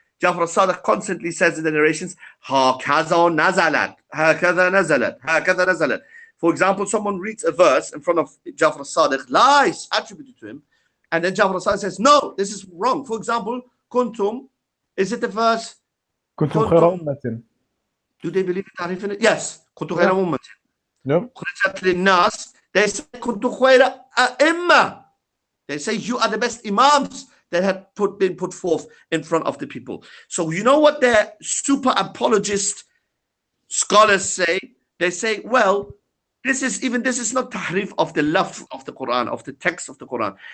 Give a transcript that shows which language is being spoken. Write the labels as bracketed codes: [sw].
[en] Jafar al-Sadiq constantly says in the narrations, [ar] هَكَذَا نَزَلَتْ هَكَذَا نَزَلَتْ هَكَذَا نَزَلَتْ. [en] For example, someone reads a verse in front of Jafar al-Sadiq, lies attributed to him, and then Jafar al-Sadiq says, no, this is wrong. For example, kuntum, is it the verse? [ar] كنتم خير أمة. [en] Do they believe in Tahrif in it? Yes. [ar] كنتم خير أمة. [en] No. [ar] خرجت للناس. [en] They say [ar] كنتم خير أئمة. [en] They say you are the best imams that had been put forth in front of the people. So you know what the super apologist scholars say? They say, well, this is not tahrif of the lafz of the Quran, of the text of the Quran.